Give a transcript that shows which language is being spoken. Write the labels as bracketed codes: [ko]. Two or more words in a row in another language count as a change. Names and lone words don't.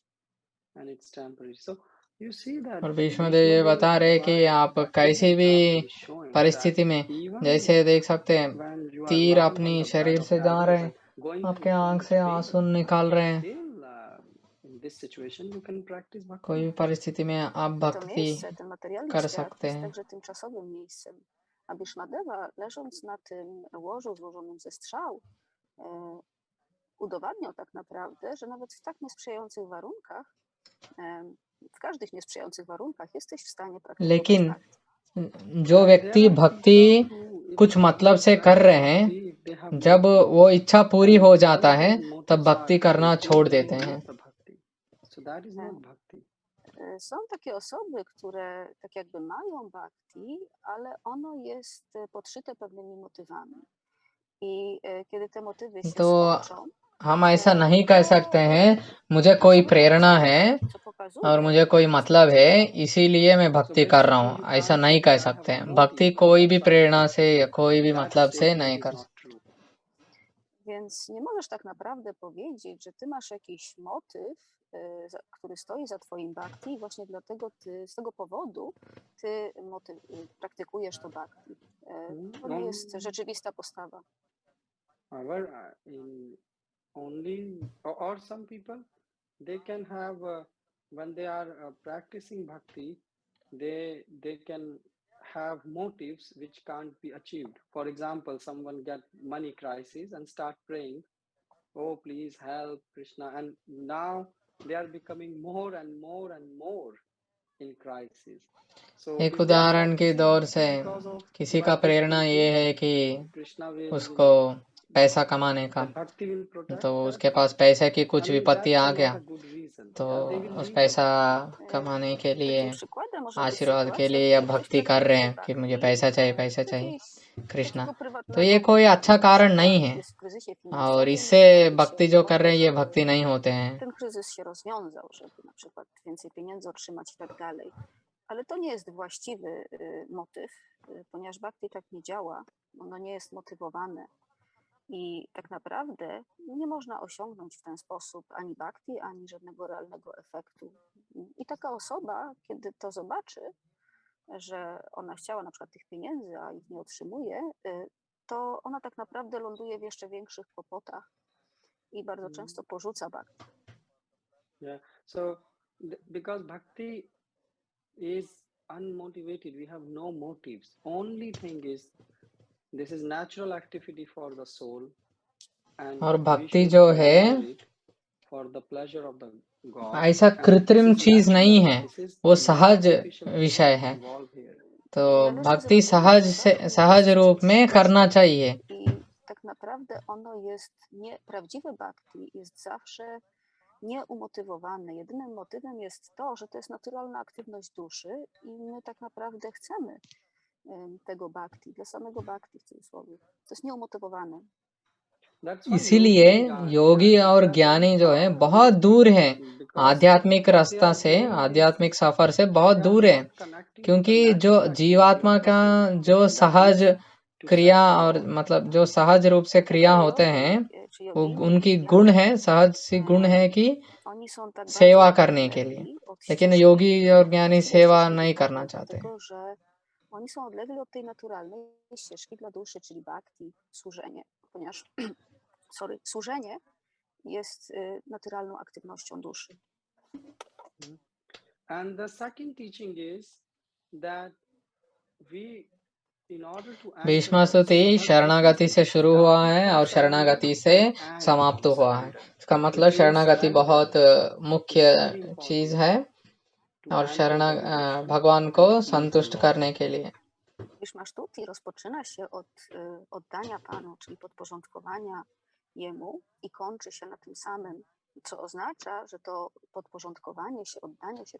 [en] And it's temporary. So you see that [hi] और भीष्मदेव ये बता रहे कि आप कैसी भी परिस्थिति में, जैसे देख सकते हैं [en] when you are [hi] तीर [en] lying on [hi] अपनी [en] the bed [hi] शरीर [en] of [hi] से जा रहे [en] diabetes [hi] हैं, [en] and going [hi] आपके [en] through so [hi] आंख [en] much [hi] से [en] pain, [hi] आंसू निकाल रहे हैं, [en] still in this situation you can practice [hi] कोई bhakti. भी परिस्थिति में आप [pl] To [hi] भक्ति [pl] miejsce, ten materialny [hi] कर [pl] świat [hi] सकते [pl] jest [hi] हैं। [pl] także tymczasowym miejscem. A Bhishmadeva, leżąc na tym łożu złożonym ze strzał, udowadniał tak naprawdę, że nawet w tak niesprzyjających warunkach, w każdych niesprzyjających warunkach jesteś w stanie praktykować [hi] लेकिन bhakti. जो व्यक्ति भक्ति कुछ मतलब से कर रहे हैं, जब वो इच्छा पूरी हो जाता है तब भक्ति करना छोड़ देते हैं। [en] So that is not bhakti. [pl] Są takie osoby, które tak jakby mają bhakti, ale ono jest podszyte pewnymi motywami. I kiedy te motywy się [hi] तो [pl] skończą, [hi] हम ऐसा नहीं कह सकते हैं मुझे कोई प्रेरणा है [pl] co [hi] और [pl] pokazuje, [hi] मुझे कोई मतलब है इसीलिए मैं भक्ति कर रहा हूँ, ऐसा नहीं कह सकते हैं। भक्ति कोई भी प्रेरणा से या कोई भी मतलब से नहीं कर सकते। [pl] Więc nie możesz tak naprawdę powiedzieć, że ty masz jakiś motyw, który stoi za twoim bhakti i właśnie dlatego z tego powodu ty praktykujesz to bhakti. To nie jest rzeczywista postawa. [en] Or some people, they can have, when they are practicing bhakti, they can have motives which can't be achieved. For example, someone get money crisis and start praying, oh please help Krishna, and now they are becoming more and more and more in crisis. So [hi] एक [en] if they are [hi] उदाहरण के [en] practicing [hi] दौर [en] bhakti [hi] से [en] because of [hi] किसी [en] by [hi] का [en] just [hi] प्रेरणा ये [en] thinking [hi] है कि [en] Krishna will [hi] उसको पैसा कमाने का, [en] that bhakti will protect [hi] तो [en] her, [hi] उसके पास पैसे की [en] I [hi] कुछ [en] mean [hi] विपत्ति [en] that's [hi] आ [en] not [hi] गया, [en] a good reason. [hi] तो [en] Yeah, they will [hi] उस [en] leave the पैसा bhakti. [hi] कमाने के लिए [pl] Takim przykładem może być [hi] आशीर्वाद के [pl] sytuacja, [hi] लिए या [pl] kiedy ktoś [hi] भक्ति कर रहे [pl] praktykuje हैं कि मुझे bhakti [hi] पैसा चाहिए, [pl] z [hi] पैसा चाहिए [pl] jakiejś [hi] कृष्णा, [pl] takiego [hi] तो ये [pl] prywatnego [hi] कोई [pl] powodu. [hi] अच्छा [pl] Na [hi] कारण [pl] przykład [hi] नहीं है। [pl] jest w kryzysie [hi] और [pl] finansowym, [hi] इससे [pl] modli się [hi] भक्ति [pl] o [hi] जो [pl] to, [hi] कर रहे हैं ये [pl] żeby [hi] भक्ति नहीं होते हैं। [pl] ten kryzys się rozwiązał, żeby na przykład więcej pieniędzy otrzymać i tak dalej. Ale to nie jest właściwy motyw, ponieważ bhakti tak nie działa, ono nie jest motywowane. I tak naprawdę nie można osiągnąć w ten sposób ani bhakti, ani żadnego realnego efektu. I taka osoba, kiedy to zobaczy, że ona chciała na przykład tych pieniędzy, a ich nie otrzymuje, to ona tak naprawdę ląduje w jeszcze większych kłopotach i bardzo często porzuca bhakti. [en] Yeah. So because bhakti is unmotivated, we have no motives. Only thing is this is natural activity for the soul, and [hi] और [en] we [hi] भक्ति [en] should [hi] जो है [en] render it for the pleasure of the God. [hi] ऐसा [en] And this [hi] कृत्रिम [en] is [hi] चीज नहीं [en] natural. [hi] है, [en] This is [hi] वो [en] no [hi] सहज [en] artificial thing [hi] विषय है। [en] involved here. [hi] तो [pl] Należy [hi] भक्ति [pl] zrozumieć, [hi] सहज [pl] że [hi] से [pl] bhakti [hi] सहज [pl] jest [hi] रूप [pl] czymś [hi] में करना [pl] sztucznym [hi] चाहिए। [pl] i tak naprawdę ono jest prawdziwe bhakti jest zawsze nieumotywowane. Jedynym motywem jest to, że to jest naturalna aktywność duszy i my tak naprawdę chcemy tego bhakti, dla samego bhakti w cudzysłowie. To jest nieumotywowane. [hi] इसीलिए योगी और ज्ञानी जो है बहुत दूर हैं आध्यात्मिक रास्ता से, आध्यात्मिक सफर से बहुत दूर है, क्योंकि जो जीवात्मा का जो सहज क्रिया और मतलब जो सहज रूप से क्रिया होते हैं, वो उनकी गुण है, सहज सी गुण है कि [pl] Oni są tak [hi] सेवा [pl] bardzo [hi] करने के लिए, [pl] odlegli od [hi] लेकिन [pl] ścieżki, [hi] योगी और ज्ञानी [pl] właściwej [hi] सेवा [pl] ścieżki [hi] नहीं [pl] duchowej, [hi] करना चाहते। [pl] dlatego że oni są odlegli od tej naturalnej ścieżki dla duszy, czyli bhakti, służenie, ponieważ służenie jest naturalną aktywnością duszy. [en] And the second teaching is that we, in order to enter [hi] भीष्म [en] that [hi] स्तुति [en] Siddha [hi] शरणागति [en] Gati, [hi] से [en] it [hi] शुरू हुआ [en] started [hi] है [en] from [hi] और शरणागति से [en] surrender and [hi] समाप्त हुआ है। [en] surrender. [hi] इसका [en] It [hi] मतलब [en] means [hi] शरणागति बहुत [en] surrender [hi] मुख्य [en] is very [hi] चीज [en] important [hi] है [en] to [hi] और [en] enter the devotion [hi] भगवान [en] and [hi] को [en] to please the [hi] संतुष्ट [en] Lord. [hi] करने के लिए। [pl] Bhishma Shtuti rozpoczyna się od oddania Panu, czyli podporządkowania Jemu i kończy się na tym samym, co oznacza, że to podporządkowanie się, oddanie się